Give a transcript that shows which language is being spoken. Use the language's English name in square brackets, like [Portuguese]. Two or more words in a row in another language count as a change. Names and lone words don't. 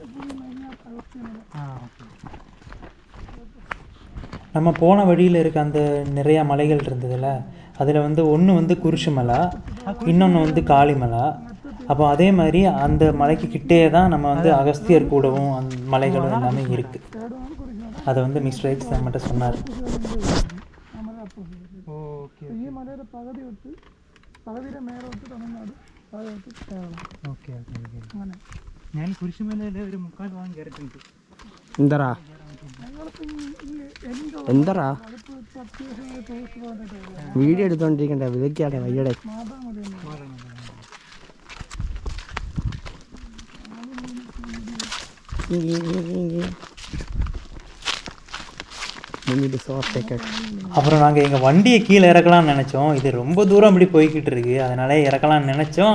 [Tamil] நம்ம போன வழியில் இருக்க அந்த நிறையா மலைகள் இருந்ததில்ல, அதில் வந்து ஒன்று வந்து குருஷு மலை, இன்னொன்று வந்து காளிமலை. அப்போ அதே மாதிரி அந்த மலைக்கு கிட்டே தான் நம்ம வந்து அகஸ்தியர் கூடவும் அந்த மலைகளும் எல்லாமே இருக்குது. அதை வந்து மிஸ்டர் எக்ஸ் நம்மகிட்ட சொன்னார். [Malayalam] ഈ മലയുടെ പകുതി വിട്ട് പകുതിയുടെ മേലോട്ട് തമിഴ്നാട്, പകുതി കേരളം. ഓക്കെ ഓക്കെ ഓക്കെ. അങ്ങനെ ഞാൻ കുരിശുമലയിൽ ഒരു 3/4 ഭാഗം കയറിയിട്ടുണ്ട്. എന്തറാ എന്തറാ വീഡിയോ എടുത്തോണ്ടിരിക്കണ്ടേ, വിലക്കാടെ വയ്യടെ. [Tamil] அப்புறம் நாங்கள் எங்கள் வண்டியை கீழே இறக்கலாம்னு நினச்சோம். இது ரொம்ப தூரம் அப்படி போய்கிட்டு இருக்கு, அதனால இறக்கலாம்னு நினச்சோம்.